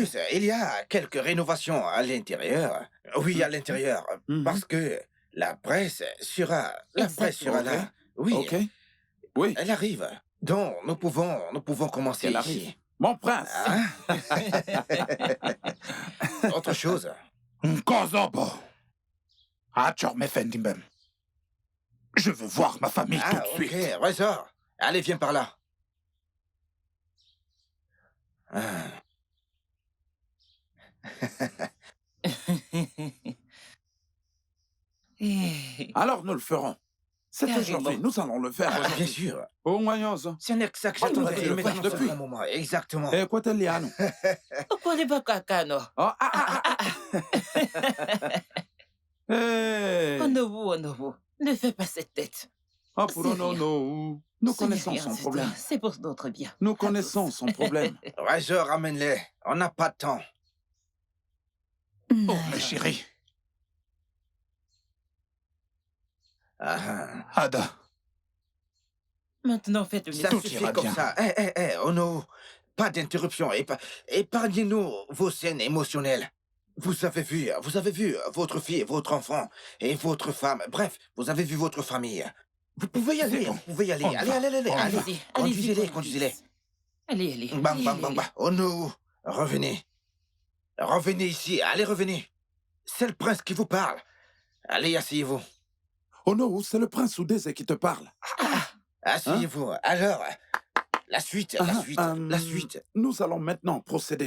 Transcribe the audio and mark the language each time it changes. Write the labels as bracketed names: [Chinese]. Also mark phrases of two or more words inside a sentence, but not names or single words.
[French] plus, il y a quelques rénovations à l'intérieur. Oui, à l'intérieur, Mhm. parce que la presse sera Exactement. là. Oui, Ok. Oui, elle arrive. Donc, nous pouvons commencer qu'elle ici. arrive. Mon prince. Hein? Autre chose. Nkozobo. Achor Mefendimbem. Je veux voir ma famille tout de Ok, suite. ressort. Allez, viens par là. Ah. Alors nous le ferons. C'est Carrément. aujourd'hui. Nous allons le faire Ah, bien aujourd'hui. sûr. Au moyen-zo. C'est un ex que Oh, j'attendais nous mais avons dans fait ce depuis. bon moment. Exactement. Eh, quoi t'es liano? Okole bakakano. Oh, Hey. Onobu. Ne fais pas cette tête. Ah, pour C'est non, rien. non. Nous Ce n'est connaissons rien son du problème. tout. C'est pour notre bien. Nous À connaissons tous. son problème. Razor, ramène-les. On n'a pas de temps. Oh, mes chéris. Ah, Ada. Maintenant, faites une ça Tout suffit ira comme bien. ça. Oh non. Pas d'interruption. Épargnez-nous vos scènes émotionnelles. Vous avez vu votre fille, votre enfant et votre femme. Bref, vous avez vu votre famille. Vous pouvez y aller. bon. Vous pouvez y aller. On Allez, va. allez. On va. Allez-y. Conduisez-les, Allez-y, conduisez-les. Allez. Bang, bang, bang, bang. Oh non. Revenez. Revenez ici. Allez, revenez. C'est le prince qui vous parle. Allez, asseyez-vous. Oh non, c'est le prince Oudésé qui te parle. Asseyez-vous. Alors, la suite. Nous allons maintenant procéder.